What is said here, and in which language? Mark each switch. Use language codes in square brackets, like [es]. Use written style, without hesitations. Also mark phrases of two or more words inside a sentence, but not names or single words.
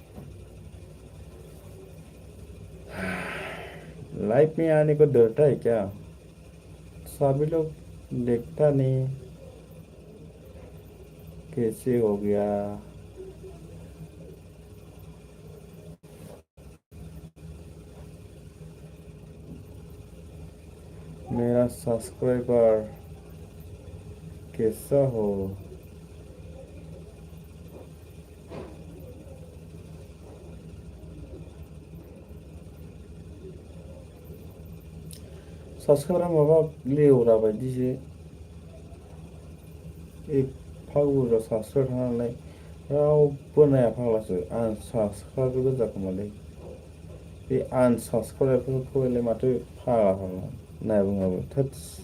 [hi] लाइव में आने को डरता है क्या सभी लोग देखता नहीं कैसे हो गया मेरा सब्सक्राइबर कैसा हो [brx] सब्सक्राइबर माबा लेवरा बायदिसो एफा बुरजा सब्सक्राइब थानानै रावबो नाया फाग्लासो आं सब्सक्राइब गोजा खोमालै बे आनसाबस्क्राइबफोरखौलाय माथो फाग्ला नाया बुङाबो थोत्स